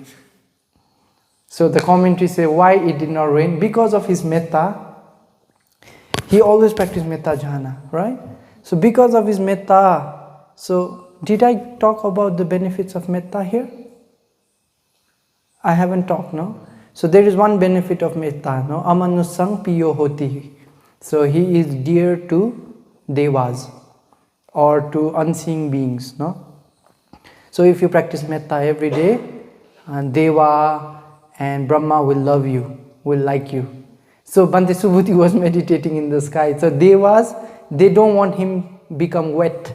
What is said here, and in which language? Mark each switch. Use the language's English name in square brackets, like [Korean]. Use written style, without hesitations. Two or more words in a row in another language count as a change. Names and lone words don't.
[English] So the commentary say why it did not rain? Because of his metta. He always practiced [Pali] metta jhana, [English] right? So because of his metta, so did I talk about the benefits of metta here? I haven't talked, no? So there is one benefit of metta, no? [Pali] Amanusang piyo hoti. [English] So he is dear to devas or to unseen beings, no? So if you practice metta every day, Deva and Brahma will love you, will like you. So Bhante Subhuti was meditating in the sky. So Devas, they don't want him become wet.